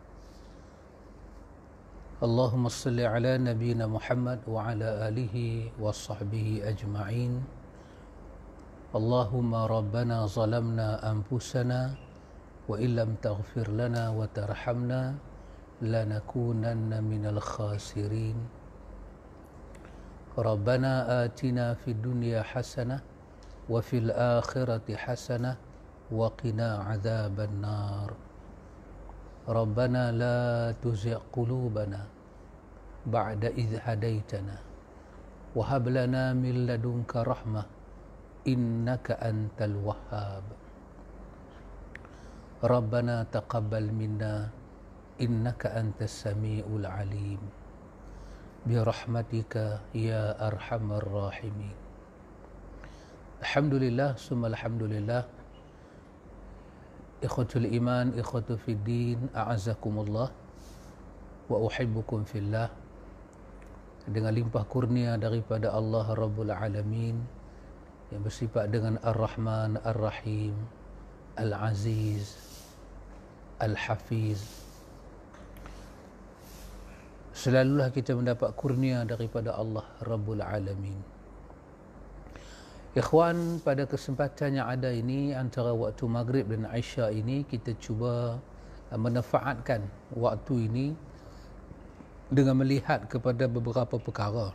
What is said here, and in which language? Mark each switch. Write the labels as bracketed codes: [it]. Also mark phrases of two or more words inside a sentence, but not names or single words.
[ar] اللهم صل على نبينا محمد وعلى آله وصحبه أجمعين. اللهم ربنا ظلمنا أنفسنا وإن لم تغفر لنا وترحمنا لنكونن من الخاسرين. ربنا آتنا في الدنيا حسنة وفي الآخرة حسنة وقنا عذاب النار. ربنا لا تزغ قلوبنا بعد إذ هديتنا وهب لنا من لدنك رحمة إنك أنت الوهاب. ربنا تقبل منا إنك أنت السميع العليم برحمتك يا أرحم الراحمين. الحمد لله ثم الحمد لله. إخوة الإيمان، إخوة في الدين، أعزكم الله وأحبكم في الله. [ms] Dengan limpah kurnia daripada Allah [ar] رب العالمين [ms] yang bersifat dengan [ar] الرحمن، الرحيم, العزيز، الحفيظ, [ms] selalulah kita mendapat kurnia daripada Allah [ar] رب العالمين. [ms] Ikhwan, pada kesempatan yang ada ini antara waktu Maghrib dan Isya ini, kita cuba memanfaatkan waktu ini dengan melihat kepada beberapa perkara.